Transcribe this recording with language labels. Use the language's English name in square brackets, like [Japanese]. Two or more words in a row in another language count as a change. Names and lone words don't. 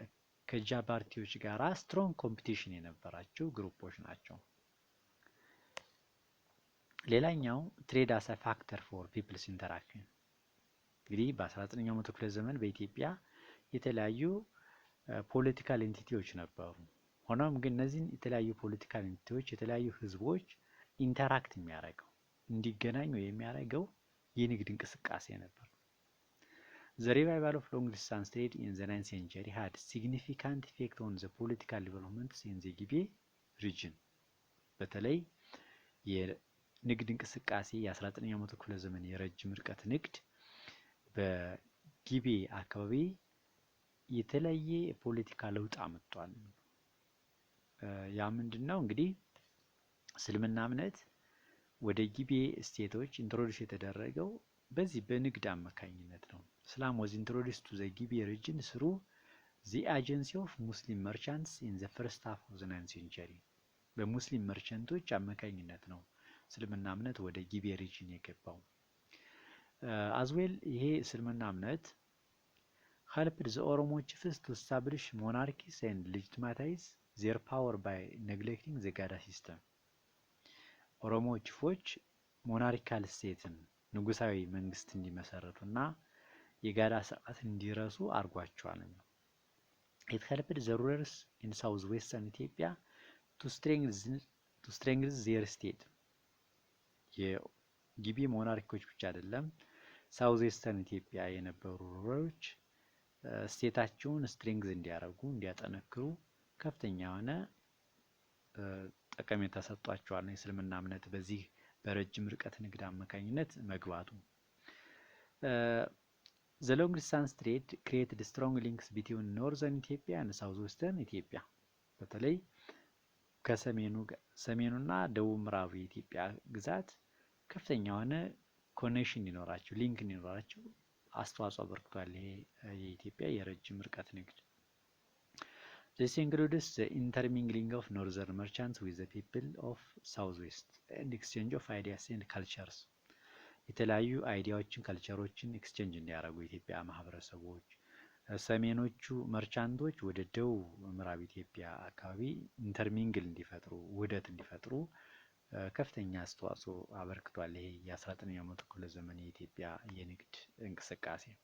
[Amharic] ከጃባርቲዎች ጋር [English] strong competition [Amharic] የነበራቸው ግሩፖች ናቸው። ሌላኛው [English] trade as a factor for peoples interaction። [Amharic] እንግዲህ በ19ኛው መቶ ክፍለ ዘመን በኢትዮጵያ የተለያዩ [English] political entities [Amharic] ነበሩ። ሆኖም ግን እነዚህን የተለያዩ [English] political entities [Amharic] የተለያዩ ህዝቦች ኢንተራክት የሚያደርገው እንዲገናኙ የሚያደርገው የንግድ እንቅስቃሴ ነበር። [English] The revival of long distance trade in the 9th century had significant effect on the political developments in the ጊቤ region። [Amharic] በተለይ የንግድ እንቅስቃሴ የ19ኛው መቶ ክፍለ ዘመን የረጅም ርቀት ንግድ በጊቤ አካባቢ የተለየ የፖለቲካ ለውጥ አመጣል። ያ ምንድነው? እንግዲህ እስልምና እምነት ወደ ጊቤ ስቴቶች ኢንትሮዲዩስ የተደረገው በዚህ በንግድ አማካኝነት ነው። [English] Islam was introduced to the Gibe region through the agency of Muslim merchants in the [Amharic] first half of the 9th century። በሙስሊም መርቸንቶች አማካኝነት ነው እስልምና እምነት ወደ ጊቤ [English] ሪጅን የገባው። as well [Amharic] ይሄ እስልምና እምነት [English] helped the Oromo chiefs to establish monarchies and legitimize their power by neglecting the Gada system። [Amharic] ኦሮሞ ቺፎች ሞናርካል ስቴትን ንጉሳዊ መንግስት እንዲመሰረቱና የጋዳ ስርዓት እንዲረሱ አርጓቸዋል። [English] It helped the rulers in southwestern Ethiopia to strengthen their state። [Amharic] የጊቤ ሞናርኮች ብቻ አይደለም፣ ሳውዝዌስተርን ኢትዮጵያ የነበሩ ሩለሮች ስቴታቸውን ስትሬንግዝ እንዲያደርጉ እንዲያጠነክሩ ከፍተኛ የሆነ ጠቀሜታ ሰጥቷቸዋል። የእስልምና እምነት በዚህ በረጅም ርቀት ንግድ አማካኝነት መግባቱ። [English] The long distance trade created strong links between northern Ethiopia and southwestern Ethiopia። [Amharic] በተለይ ከሰሜኑና ደቡብ ምዕራብ የኢትዮጵያ ግዛት ከፍተኛ የሆነ ኮኔክሽን እንዲኖራቸው ሊንክ እንዲኖራቸው አስተዋጽኦ አበርክቷል። ይሄ የኢትዮጵያ የረጅም ርቀት ንግድ። [English] This includes the intermingling of northern merchants with the people of southwest and exchange of ideas and cultures። [Amharic] የተለያዩ [English] ideas cultures exchange [Amharic] እንዲያደርጉ የኢትዮጵያ ማህበረሰቦች ሰሜኖቹ መርቻንቶች ወደ ደቡብ ምዕራብ ኢትዮጵያ አካባቢ ኢንተርሚንግል እንዲፈጥሩ ውህደት እንዲፈጥሩ ከፍተኛ አስተዋጽኦ አበርክቷል። ይሄ የ19ኛው መቶ ክፍለ ዘመን የኢትዮጵያ የንግድ እንቅስቃሴ።